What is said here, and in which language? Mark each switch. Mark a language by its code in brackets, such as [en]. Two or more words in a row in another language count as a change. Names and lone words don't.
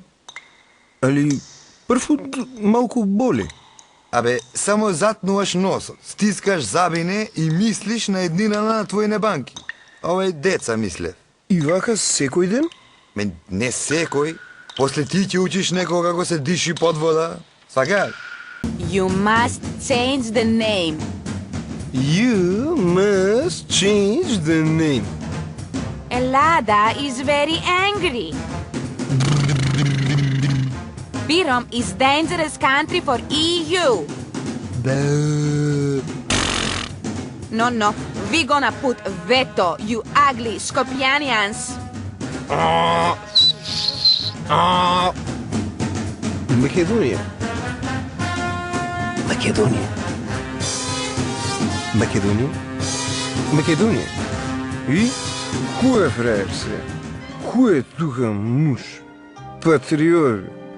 [mk] Али, првпут малку боли. Абе, само затнуваш носот, стискаш забине и мислиш на еднина на твоите банки. Ова е деца, мислев. И вака секој ден? Мен, не секој. После ти ќе учиш некој како се диши под вода. Свака? [en] You must change the name. You must change the name. Elada is very angry. Birom is dangerous country for EU. No, we gonna put veto, you ugly Skopjanians. [mk] Македонија. Македонија. Македонија. Македонија. И кој е фраер се? Кој е тука муж? Патриот.